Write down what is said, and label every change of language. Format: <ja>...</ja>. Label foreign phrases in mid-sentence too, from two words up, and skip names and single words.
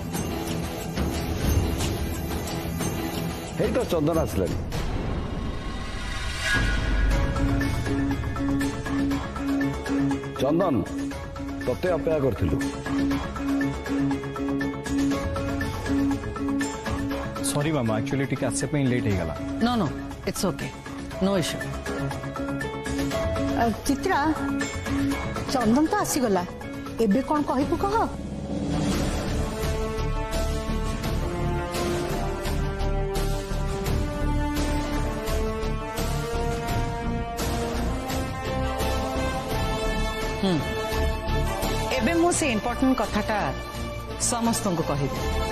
<or>ହେ ତ ଚନ୍ଦନ ଆସିଲାଣି ଚନ୍ଦନ ତତେ ଅପେକ୍ଷା କରିଥିଲୁ। ସରି ମାମା ଆକ୍ଚୁଆଲି ଟିକେ ଆସେ ପେ ଲେଟ ହେ ଗଲା।</or> <en>No no it's okay no issue.</en> <or>ଚିତ୍ରା ଚନ୍ଦନ ତ ଆସିଗଲା ଏବେ କଣ କହିବୁ କହ। ଏବେ ମୁଁ ସେ ଇମ୍ପର୍ଟାଣ୍ଟ କଥାଟା ସମସ୍ତ କୁ କହିବି।</or>